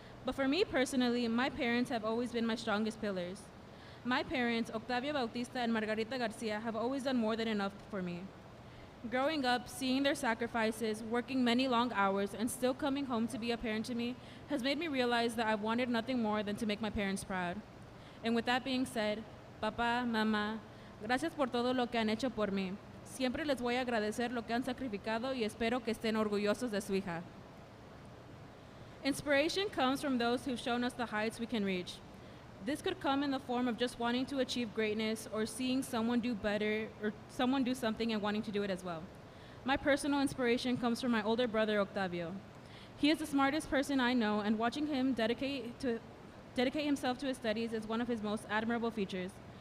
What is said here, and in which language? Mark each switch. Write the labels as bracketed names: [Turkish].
[English] But for me personally, my parents have always been my strongest pillars. My parents, Octavio Bautista and Margarita Garcia, have always done more than enough for me. Growing up, seeing their sacrifices, working many long hours, and still coming home to be a parent to me has made me realize that I wanted nothing more than to make my parents proud. And with that being said, [Spanish] Papa, Mama, gracias por todo lo que han hecho por mí. Siempre les voy a agradecer lo que han sacrificado y espero que estén orgullosos de su hija. [English] Inspiration comes from those who've shown us the heights we can reach. This could come in the form of just wanting to achieve greatness or seeing someone do better or someone do something and wanting to do it as well. My personal inspiration comes from my older brother, Octavio. He is the smartest person I know, and watching him dedicate himself to his studies is one of his most admirable features.